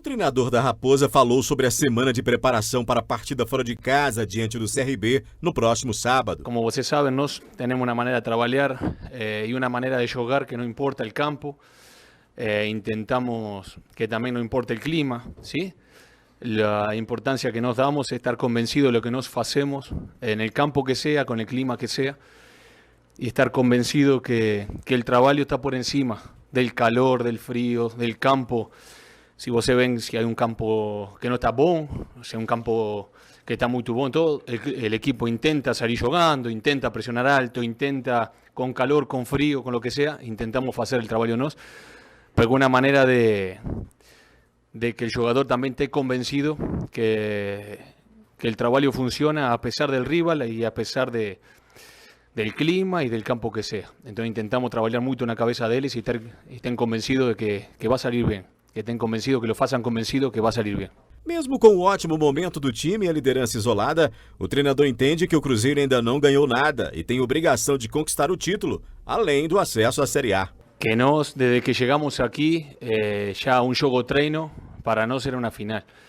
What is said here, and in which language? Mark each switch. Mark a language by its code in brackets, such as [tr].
[pt] O treinador da Raposa falou sobre a semana de preparação para a partida fora de casa diante do CRB no próximo sábado. Como vocês sabem, nós temos uma maneira de trabalhar e uma maneira de jogar que não importa o campo. [es] Intentamos [pt] que também não importa o clima, [es] ¿sí? La importancia que nos damos es estar convencidos de lo que nos hacemos en el campo que sea, con el clima que sea, y estar convencido que el trabajo está por encima del calor, del frío, del campo. Si vos ven si hay un campo que no está bom, o sea, un campo que está muy bom, todo, el equipo intenta salir jugando, intenta presionar alto, intenta con calor, con frío, con lo que sea, intentamos hacer el trabajo nos, pero una manera de que el jugador también esté convencido que el trabajo funciona a pesar del rival y a pesar del clima y del campo que sea. Entonces intentamos trabajar mucho en la cabeza de ellos y estén convencidos de que va a salir bien. Que estén convencidos, que lo [pt] façam convencido que vai sair bem. Mesmo com o ótimo momento do time e a liderança isolada, o treinador entende que o Cruzeiro ainda não ganhou nada e tem obrigação de conquistar o título, além do acesso à Série A. Que nós, desde que chegamos aqui, já um jogo treino para nós era uma final.